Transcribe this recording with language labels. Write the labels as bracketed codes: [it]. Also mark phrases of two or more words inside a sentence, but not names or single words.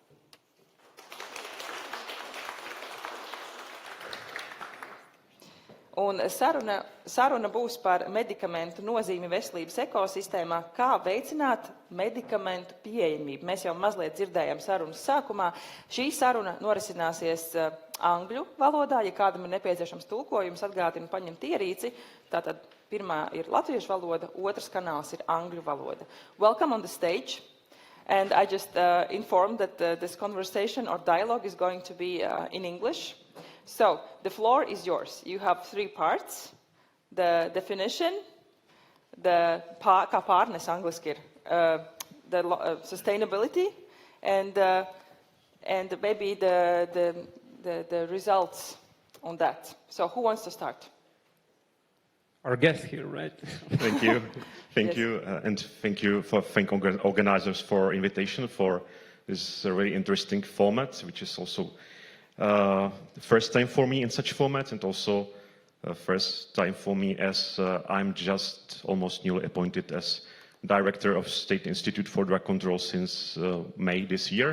[lv] Un saruna būs par medikamentu nozīmi veselības ekosistēmā, kā veicināt medikamentu pieejamību. Mēs jau mazliet dzirdējām sarunas sākumā. Šī saruna norisināsies angļu valodā. Ja kādam ir nepieciešams tulkojums, atgādinu paņemt ierīci. Tātad pirmā ir latviešu valoda, otrs kanāls ir angļu valoda. [en] Welcome on the stage. And I just informed that this conversation or dialogue is going to be in English. So, the floor is yours. You have three parts. The definition, [lv] kā pārnes angliski ir, [en] the sustainability, and maybe the results on that. So, who wants to start? Our guest here, right? Thank you. Thank Yes. you. And thank you for organizers for invitation for this very interesting format, which is also the first time for me in such format, and also first time for me as I'm just almost newly appointed as Director of State Institute for Drug Control since May this year.